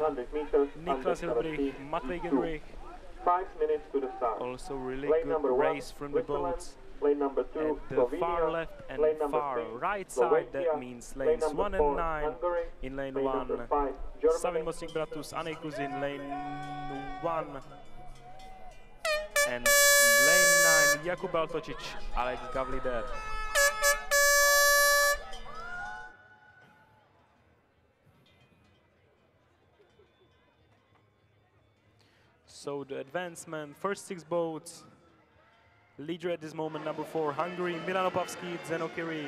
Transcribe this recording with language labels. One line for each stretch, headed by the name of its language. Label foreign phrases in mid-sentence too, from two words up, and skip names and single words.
English: 500 meters, Niklas under Hilbrich, 17, Matvej heat Genrich. 5 minutes to the start. Also really Lane good number 1, race from the Switzerland. boats. Lane number 2, At the Slovenia. far left and lane number far 3, right side, that Slovakia. means Lane lanes number 1 4, and 9. Hungary. In lane Lane 1, number 5, Savin Germany. Mosnik Bratus, Ane Kuzin, lane 1. And lane 9, Jakub Bartocic, Alex Gavlider. So the advancement, first 6 boats. Leader at this moment, number 4, Hungary, Milan Opavsky, Zeno Kiri.